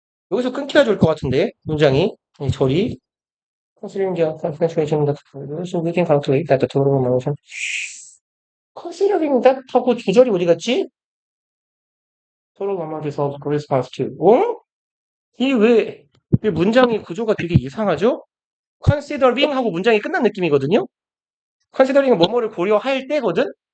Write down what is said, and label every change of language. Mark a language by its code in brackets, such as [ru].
[ko] 여기서 끊겨야 될 것 같은데, 문장이. 이 절이. [en] Considering the concentration that we can calculate that the total amount. considering that [ko] 하고 주절이 어디 갔지? [en] total amount resolved corresponds to. [ko] 어? 왜 문장이 구조가 되게 이상하죠? considering 하고 문장이 끝난 느낌이거든요? considering은 뭐뭐를 고려할 때거든?